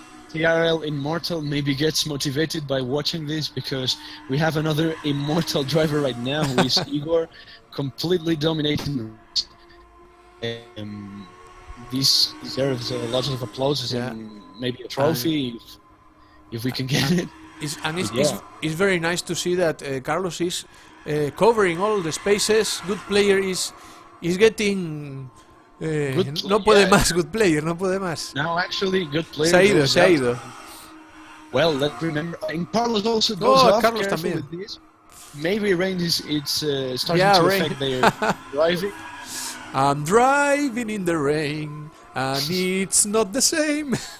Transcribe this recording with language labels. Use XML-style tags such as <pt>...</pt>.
<en>TRL Immortal maybe gets motivated by watching this, because we have another immortal driver right now who is Igor, completely dominating the race. This deserves a lot of applause and maybe a trophy if we can get it. It's very nice to see that Carlos is covering all the spaces. Good player is getting.</en> <es>No puede más, good player, no puede más.</es> <en>Now actually, good player.</en> <es>Se ha ido.</es> <en>Well, let's remember, and Carlos also goes off.</en> <es>Carlos también.</es> <en>Maybe rain is starting to affect their driving. I'm driving in the rain, and it's not the same.</en>